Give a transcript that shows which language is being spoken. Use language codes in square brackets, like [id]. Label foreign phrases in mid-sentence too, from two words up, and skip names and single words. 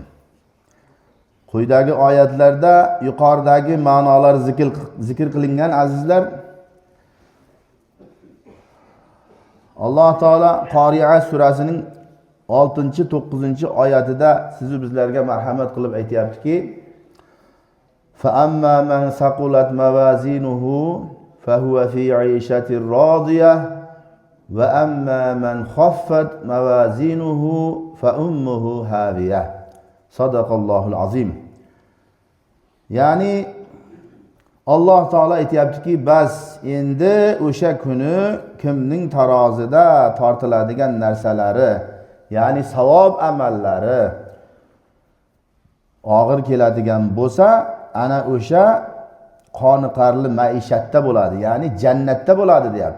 [uz] Quyidagi oyatlarda yuqoridagi ma'nolar zikr qilingan azizlar. Alloh taolo Qori'a surasining 6-9 oyatida siz bizlarga marhamat qilib aytayaptiki: [ar] "فأما من ثقلت موازينه فهو في عيشة راضية وأما من خفت موازينه فأمه هاوية." صدق الله العظيم. [uz] Ya'ni Alloh taolo aytayaptiki, bas endi o'sha kuni kimning tarozida tortiladigan narsalari, ya'ni savob amallari og'ir keladigan bo'lsa, ana o'sha qoniqarli maishatda bo'ladi, ya'ni jannatda bo'ladi deyapti.